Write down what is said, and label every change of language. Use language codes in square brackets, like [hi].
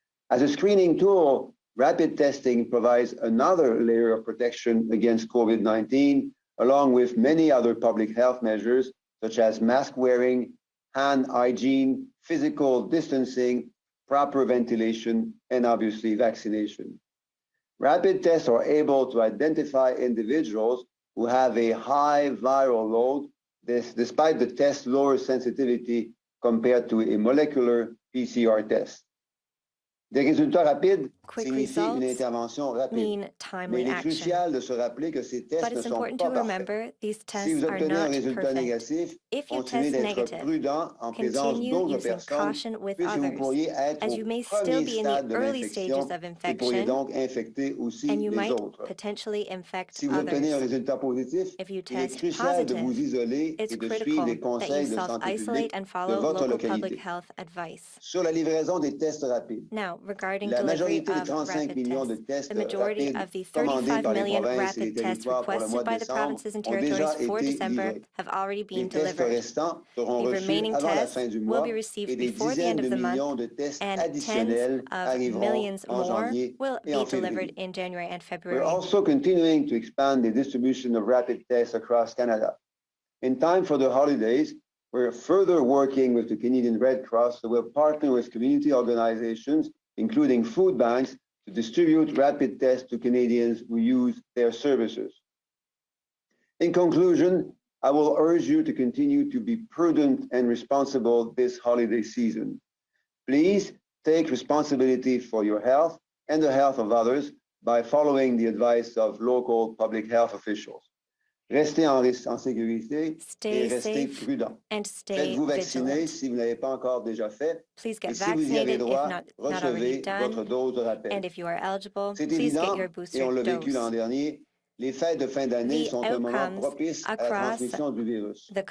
[en] As a screening tool, rapid testing provides another layer of protection against COVID-19, along with many other public health measures, such as mask wearing, hand hygiene, physical distancing, proper ventilation, and obviously vaccination. Rapid tests are able to identify individuals who have a high viral load, despite the test's lower sensitivity compared to a molecular PCR test. [fr] Des résultats rapides signifient une intervention rapide. Mais il est crucial de se rappeler que ces tests ne sont pas parfaits. Si vous obtenez un résultat négatif, continuez d'être prudent en présence d'autres personnes, puisque vous pourriez être au premier stade de l'infection et pourriez donc infecter aussi les autres. Si vous obtenez un résultat positif, il est crucial de vous isoler et de suivre les conseils de santé publique de votre localité. Sur la livraison des tests rapides, la majorité des 35 millions de tests rapides commandés par les provinces et les territoires pour le mois de décembre ont déjà été livrés. Les tests restants seront reçus avant la fin du mois et des dizaines de millions de tests additionnels arriveront en janvier et en février. [en] We're also continuing to expand the distribution of rapid tests across Canada. In time for the holidays, we're further working with the Canadian Red Cross who will partner with community organizations, including food banks, to distribute rapid tests to Canadians who use their services. In conclusion, I will urge you to continue to be prudent and responsible this holiday season. Please take responsibility for your health and the health of others by following the advice of local public health officials. [fr] Restez en sécurité et restez prudent. Faites-vous vacciner si vous ne l'avez pas encore déjà fait. Et si vous y avez droit, recevez votre dose de rappel. C'est évident, et on l'a vécu l'an dernier, les fêtes de fin d'année sont un moment propice à la transmission du virus.